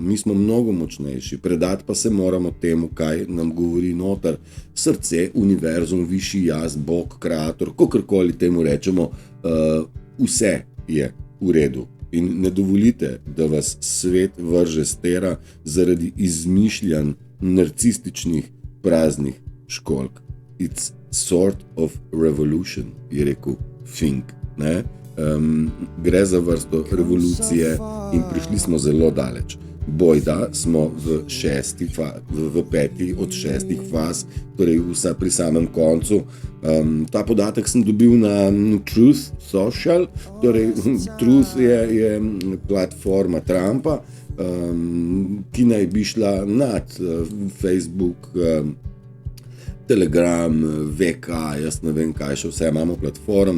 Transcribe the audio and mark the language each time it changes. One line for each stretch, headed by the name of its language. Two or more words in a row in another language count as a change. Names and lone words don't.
Slovenian: Mi smo mnogo močnejši, predati pa se moramo temu, kaj nam govori noter srce, univerzum, višji jaz, Bog, kreator, kakorkoli temu rečemo, vse je v redu. In ne dovolite, da vas svet vrže s tera zaradi izmišljanj narcističnih praznih školjk.
English: It's sort of revolution,
Slovenian: je rekel Fink. Gre za vrsto revolucije in prišli smo zelo daleč. Bojda smo v peti od 6 faz, torej vsa pri samem koncu. Ta podatek sem dobil na Truth Social, torej Truth je platforma Trumpa, ki naj bi šla nad Facebook Telegram, VK, jaz ne vem kaj še vse imamo platform.